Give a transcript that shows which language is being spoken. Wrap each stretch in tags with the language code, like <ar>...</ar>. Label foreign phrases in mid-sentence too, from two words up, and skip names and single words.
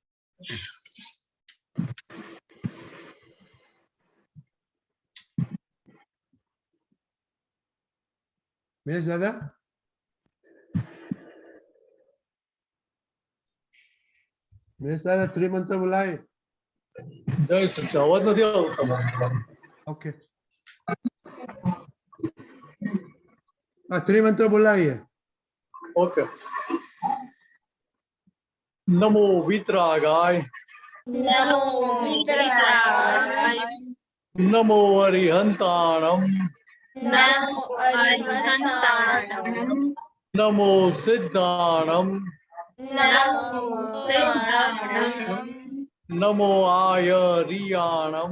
<gu>મિનેશ દાદા ત્રિમંત્ર બોલાય. જય સચ્ચિ અવાજ નથી આવતો. ઓકે ત્રિમંત્ર બોલાવીએ.</gu> <sa>ઓકે. નમો વિતરાગાય, नमो वितरागाय</sa> <pra>नमो अरिहंताणम नमो अरिहंताणम नमो सिद्धाणम नमो सिद्धाणम नमो आयरियाणम</pra>